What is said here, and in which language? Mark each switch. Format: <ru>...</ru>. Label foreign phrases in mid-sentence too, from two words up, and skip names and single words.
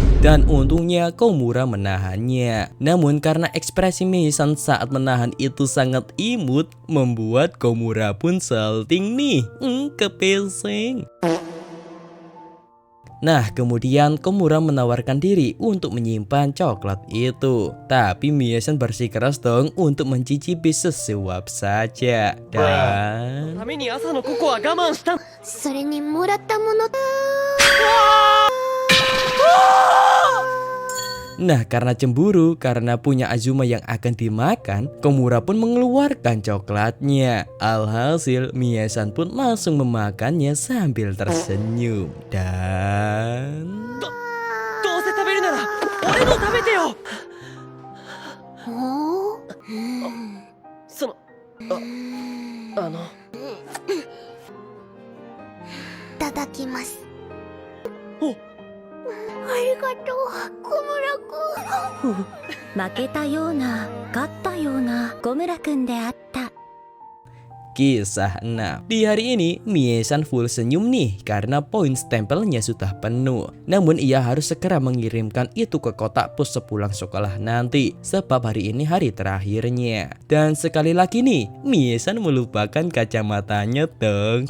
<id>Dan untungnya Komura menahannya. Namun karena ekspresi Mie-san saat menahan itu sangat imut, membuat Komura pun salting nih. Kepesing. Nah, kemudian Komura menawarkan diri untuk menyimpan coklat itu. Tapi Mie-san bersikeras dong untuk mencicipi sesuap saja. Dan</id> <ja>それにもらったもの。</ja> <id>nah, karena cemburu karena punya Azuma yang akan dimakan, Komura pun mengeluarkan coklatnya. Alhasil Mie-san pun langsung memakannya sambil tersenyum. Dan</id> <ja>Tadakimasu. ありがとう、小村くん。負けたような勝ったような小村くんであった。</ja> <id>Kisah 6. Di hari ini Mie-san full senyum nih karena poin stempelnya sudah penuh. Namun ia harus segera mengirimkan itu ke kotak pos sepulang sekolah nanti, sebab hari ini hari terakhirnya. Dan sekali lagi nih, Mie-san melupakan kacamatanya dong.</id>